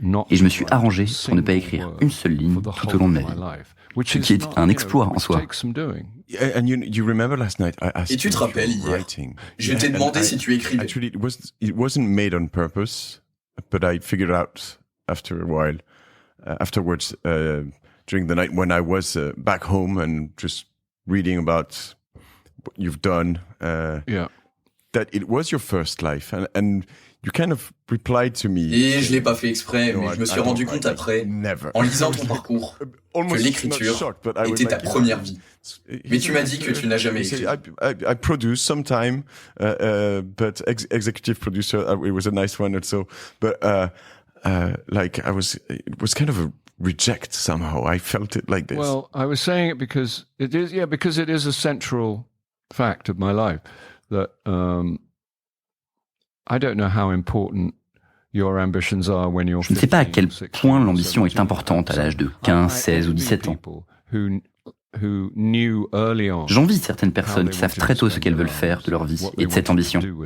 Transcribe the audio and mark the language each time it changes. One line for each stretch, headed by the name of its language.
French: Et je me suis arrangé pour ne pas écrire une seule ligne tout au long de ma vie. Ce qui est un exploit en soi. Et tu te rappelles hier, je t'ai demandé si tu écrivais.
English: Actually, it wasn't made on purpose, but I figured out after a while, afterwards, during the night when I was back home and just reading about what you've done, that it was your first life, and you kind of replied to me.
French: Et je l'ai pas fait exprès, mais je me suis rendu compte après, en lisant ton parcours, que l'écriture était ta première vie. Mais tu m'as dit que tu n'as jamais écrit.
English: I produced sometime, but executive producer, it was a nice one also. But like it was kind of a reject somehow. I felt it like this. Well, I was saying it because it is a central fact of my life that. I don't know how important your ambitions are when you're 15,
French: Je ne sais pas à quel point l'ambition est importante à l'âge de 15, 16 ou 17 ans. J'envie certaines personnes qui savent très tôt ce qu'elles veulent faire de leur vie et de cette ambition.